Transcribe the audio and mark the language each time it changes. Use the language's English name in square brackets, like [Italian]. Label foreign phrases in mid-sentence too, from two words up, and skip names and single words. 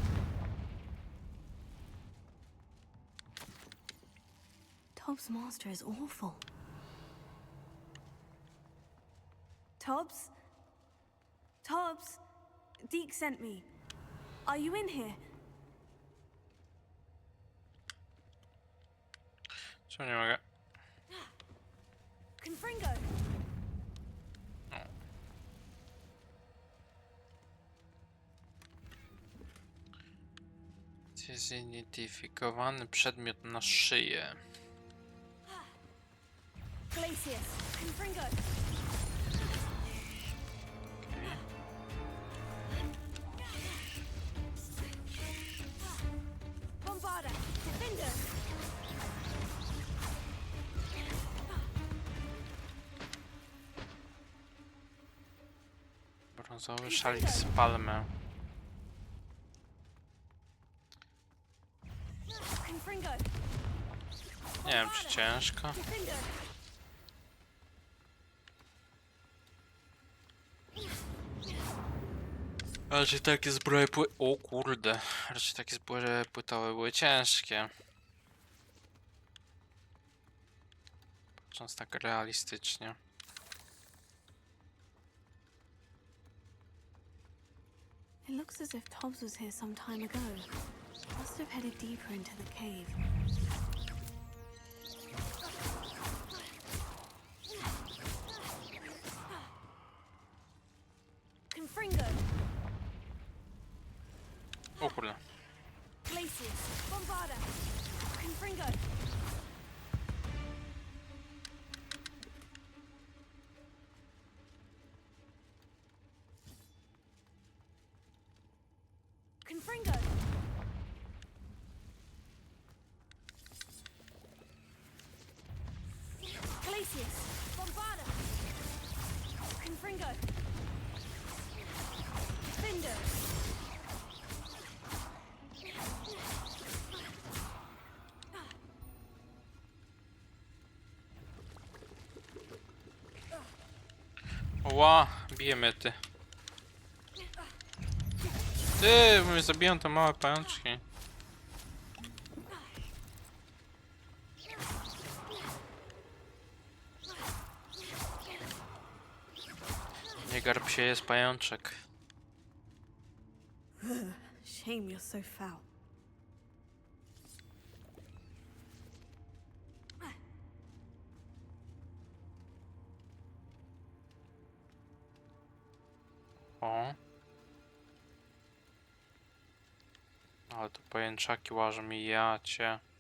[English] Tobbs' master is awful. Tobbs? Tobbs? Deke sent me. Are you in here? [Polish] Czemu nie mogę? Confringo! Zidentyfikowany przedmiot na szyję. Glacius! Confringo! Bombarda! Defender! Brązowy szalik z palmy. Confringo! Nie wiem, czy ciężko. Defender! Raczej takie zbroje O kurde. Raczej takie zbroje płytowe były ciężkie. Patrząc tak realistycznie. [English] It looks as if Tobbs was here some time ago. Must have headed deeper into the cave. [Polish] Confringo! O kurde. Glacius! Bombarda! Confringo! Confringo! Glacius! Bombarda! Confringo! Defender! Ła, bijemy ty. Ty, mnie zabiją te małe pajączki. Nie garb się, jest pajączek. [English] Shame you're so foul. [Polish] O. Ale to pajęczaki łażą mi, ja cię.